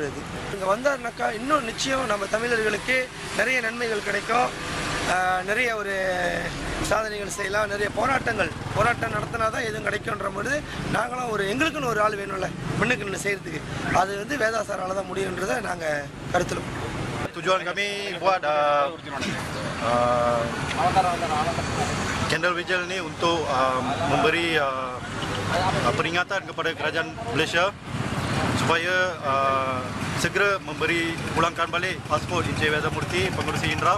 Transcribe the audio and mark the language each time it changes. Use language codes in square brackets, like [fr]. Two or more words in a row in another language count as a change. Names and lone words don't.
[ta] இது இங்கே வந்தாருனாக்கா இன்னும் நிச்சயம் நம்ம தமிழர்களுக்கு நிறைய நன்மைகள் கிடைக்கும், நிறைய ஒரு சாதனைகள் செய்யலாம், நிறைய போராட்டம் நடத்தினா தான் எதுவும் கிடைக்குன்ற போது நாங்களும் எங்களுக்குன்னு ஒரு ஆள் வேணும்ல முன்னுக்கு நின்று செய்கிறதுக்கு, அது வேதா சாரால் தான் முடியுன்றதை நாங்கள் கருத்தில். [ms] Tujuan kami buat [en] candle vigil [ms] ni untuk memberi peringatan kepada kerajaan Malaysia supaya segera pulangkan balik pasport Encik Vaidamurthy, pengurusi Indraf.